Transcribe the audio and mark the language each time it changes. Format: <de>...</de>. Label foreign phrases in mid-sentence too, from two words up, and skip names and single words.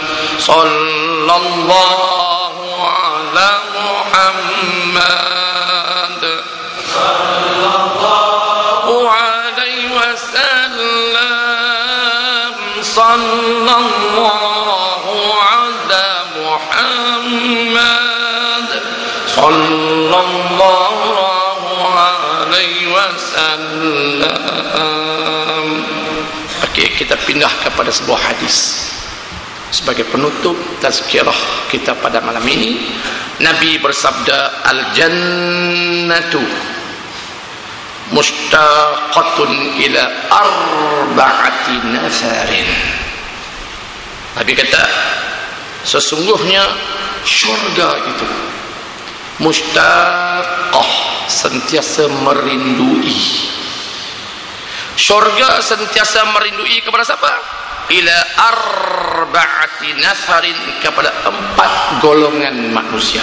<ar>صلى الله على محمد صلى الله عليه وسلم. صلى الله على محمد صلى الله عليه وسلم.</ar> <ms>Okey, kita pindah kepada sebuah hadis sebagai penutup tazkirah kita pada malam ini. Nabi bersabda,</ms> <ar>الجنة مشتاقة إلى أربعة نفر.</ar> <ms>Nabi kata sesungguhnya syurga itu mustaqah, sentiasa merindui. Syurga sentiasa merindui kepada siapa?</ms> <ar>إلى أربعة نفر,</ar> <ms>kepada 4 golongan manusia.</ms>